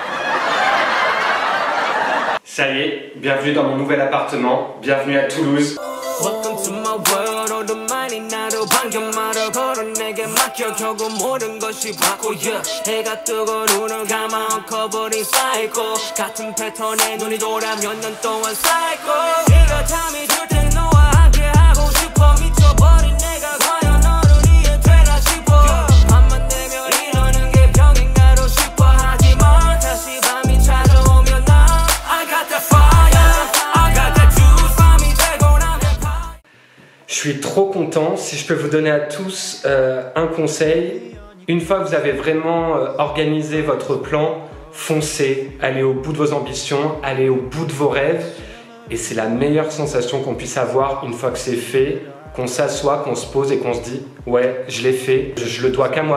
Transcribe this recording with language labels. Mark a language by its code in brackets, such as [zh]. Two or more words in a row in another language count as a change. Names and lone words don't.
[fr] Ça y est, bienvenue dans mon nouvel appartement, bienvenue à Toulouse. [ko] 바뀌어 결국 모든 것이 바꿔 해가 뜨고 눈을 감아 엉켜버린 사이코 같은 패턴에 눈이 돌아 몇 년 동안 사이코 네가 잠이 들 때 너와 함께 하고 싶어 미쳐버린 내가 과연 너를 이해되나 싶어 밤만 되면 이러는 게 병인가로 싶어 하지만 다시 밤이 찾아오면 나 [en] I got that fire I got that juice [ko] 밤이 되고 나면 [fr] Je suis trop content. Si je peux vous donner à tous un conseil, une fois que vous avez vraiment organisé votre plan, foncez, allez au bout de vos ambitions, allez au bout de vos rêves. Et c'est la meilleure sensation qu'on puisse avoir une fois que c'est fait, qu'on s'assoit, qu'on se pose et qu'on se dit « Ouais, je l'ai fait, je le dois qu'à moi-même.